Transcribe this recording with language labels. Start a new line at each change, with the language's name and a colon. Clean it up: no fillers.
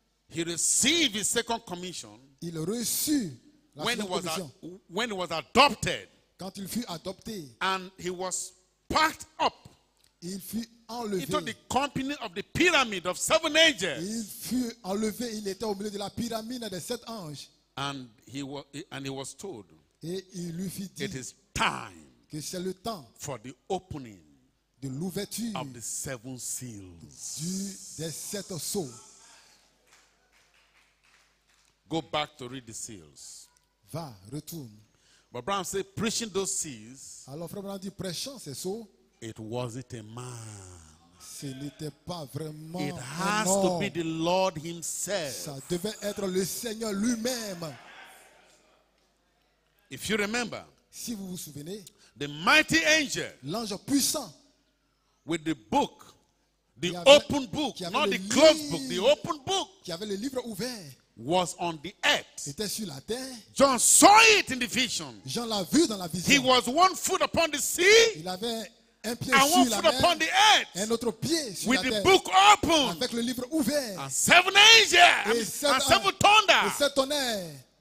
English: He received his second commission
French: il reçut la
English: when he
French: seconde
English: was,
French: commission
English: when he was adopted,
French: quand il fut adopté.
English: and he was packed up
French: Il fut
English: into the
French: enlevé.
English: company of the pyramid of 7 angels.
French: Il fut enlevé. Il était au milieu de la pyramide des 7 anges.
English: And he was told,
French: Et il lui fit
English: it
French: dire
English: is time
French: que c'est le temps
English: for the opening
French: de l'ouverture
English: of the 7 seals.
French: des 7 sceaux.
English: Go back to read the seals.
French: Va, retourne.
English: But Brown said, preaching those seals,
French: Alors frère Branham dit, prêchant ces sceaux,
English: it wasn't a man.
French: ce n'était pas vraiment
English: It
French: un
English: has to be
French: homme.
English: the Lord himself.
French: Ça devait être le Seigneur lui-même.
English: If you remember,
French: Si vous vous souvenez,
English: the mighty angel
French: l'ange puissant
English: with the book, the
French: Qui avait-
English: open book,
French: qui avait
English: not
French: le
English: the closed book, the
French: livre.
English: open book,
French: qui avait le livre ouvert
English: was on the earth.
French: était sur la terre.
English: John saw it in the vision.
French: Jean l'a vu dans la
English: He
French: vision.
English: was 1 foot upon the sea
French: Il avait un pied
English: and 1
French: sur la
English: foot upon the
French: mer,
English: earth
French: un autre pied sur
English: with
French: la
English: the
French: terre,
English: book open
French: avec le livre ouvert.
English: and 7 angels
French: Et
English: and 7 7 thunder
French: et 7 tonnerres